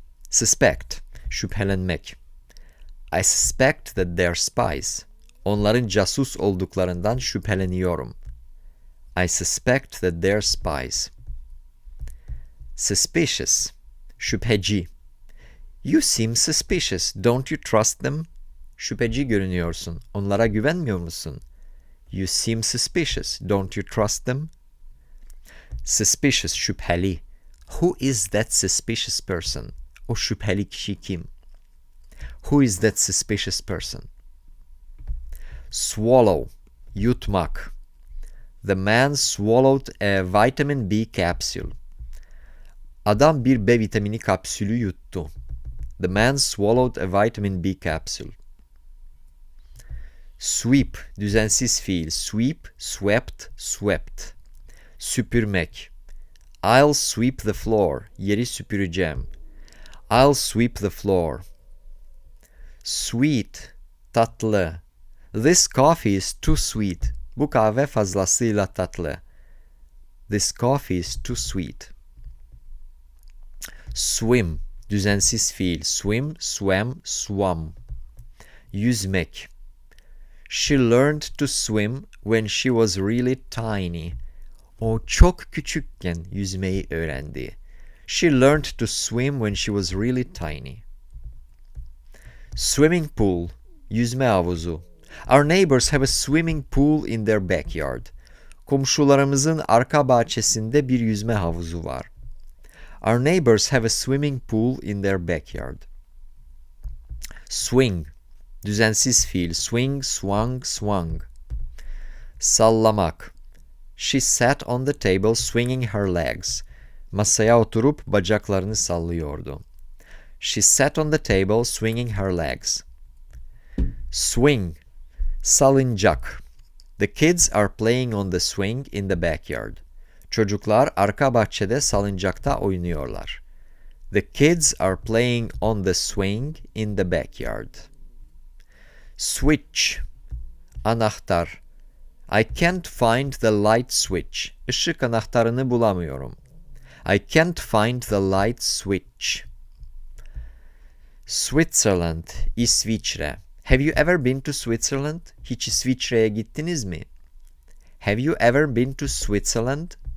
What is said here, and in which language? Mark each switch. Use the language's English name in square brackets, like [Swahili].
[English] Suspect, şüphelenmek. I suspect that they're spies. [Turkish] Onların casus olduklarından şüpheleniyorum. [English] I suspect that they're spies. Suspicious, şüpheci. You seem suspicious. Don't you trust them? [Turkish] Şüpheci görünüyorsun. Onlara güvenmiyor musun? [English] You seem suspicious. Don't you trust them? Suspicious, şüpheli. Who is that suspicious person? [Turkish] O şüpheli kişi kim? [English] Who is that suspicious person? Swallow, yutmak. The man swallowed a vitamin B capsule. [Turkish] Adam bir B vitamini kapsülü yuttu. [English] The man swallowed a vitamin B capsule. Sweep, düzensiz fiil. Sweep, swept, swept. Süpürmek. I'll sweep the floor. [Turkish] Yeri süpüreceğim. [English] I'll sweep the floor. Sweet, tatlı. This coffee is too sweet. [Turkish] Bu kahve fazlasıyla tatlı. [English] This coffee is too sweet. Swim, düzensiz fiil. Swim, swam, swam. Yüzmek. She learned to swim when she was really tiny. [Turkish] O çok küçükken yüzmeyi öğrendi. [English] She learned to swim when she was really tiny. Swimming pool, yüzme havuzu. Our neighbors have a swimming pool in their backyard. [Turkish] Komşularımızın arka bahçesinde bir yüzme havuzu var. [English] Our neighbors have a swimming pool in their backyard. Swing, düzensiz fiil. Swing, swung, swung. Sallamak. She sat on the table swinging her legs. [Turkish] Masaya oturup bacaklarını sallıyordu. [English] She sat on the table swinging her legs. Swing, salıncak. The kids are playing on the swing in the backyard. [Turkish] Çocuklar arka bahçede salıncakta oynuyorlar. [English] The kids are playing on the swing in the backyard. Switch, anahtar. I can't find the light switch. [Turkish] Işık anahtarını bulamıyorum. [English] I can't find the light switch. Switzerland, İsviçre. Have you ever been to Switzerland? [Turkish] Hiç İsviçre'ye gittiniz mi? [English] Have you ever been to Switzerland?